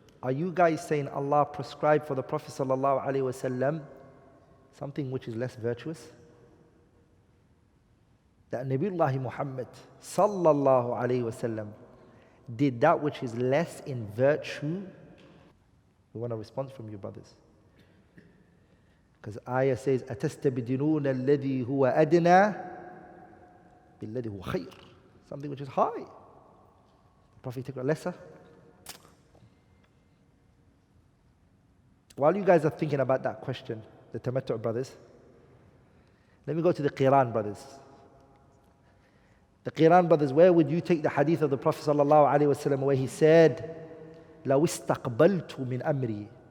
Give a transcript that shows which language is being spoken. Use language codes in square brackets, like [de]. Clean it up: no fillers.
[en] Are you guys saying Allah prescribed for the Prophet sallallahu alaihi wasallam something which is less virtuous? That Nabiullah Muhammad sallallahu alaihi wasallam did that which is less in virtue? We want a response from you, brothers. Because ayah says, [ar] أَتَسْتَبْدِلُونَ الَّذِي هُوَ أَدْنَى بِالَّذِي هُوَ خَيْرٌ. [en] Something which is high. The Prophet took a lesser. While you guys are thinking about that question, the tamattu' brothers, let me go to the Qiran brothers. The Qiran brothers, where would you take the hadith of the Prophet sallallahu alaihi wasallam where he said, [ar] لَوْ اسْتَقْبَلْتُ مِنْ أَمْرِي?